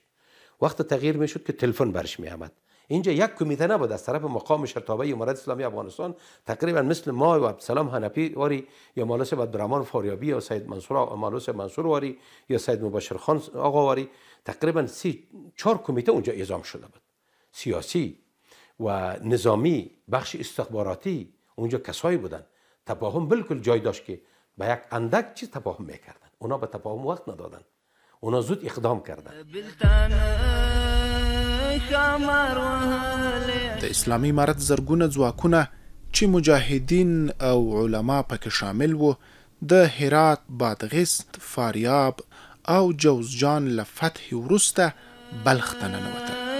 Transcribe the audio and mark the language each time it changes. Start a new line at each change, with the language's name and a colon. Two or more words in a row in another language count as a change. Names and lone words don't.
Persian: وقت تغییر میشد که تلفن برش میآمد. اینجا یک کمیته نبود از طرف مقام شرطابه امارت اسلامی افغانستان، تقریبا مثل ما و عبدالسلام حنفی واری یا مولانا عبدالرحمن فاریابی یا سید منصور مولانا منصور واری یا سید مبشر خان آقا واری، تقریبا 3-4 کمیته اونجا اعزام شده بود. سیاسی و نظامی، بخش استخباراتی، اونجا کسایی بودن. تفاهم بالکل جای داشت که با یک اندک چیز تفاهم میکردن. اونا به تفاهم وقت ندادن، اونا زود اقدام کردن.
Pashto: د اسلامي امارت زرګونه ځواکونه چې مجاهدین او علما پکې شامل وو، د هرات، بادغیس، فاریاب او جوزجان له فتح وروسته بلخ ته ننوتل.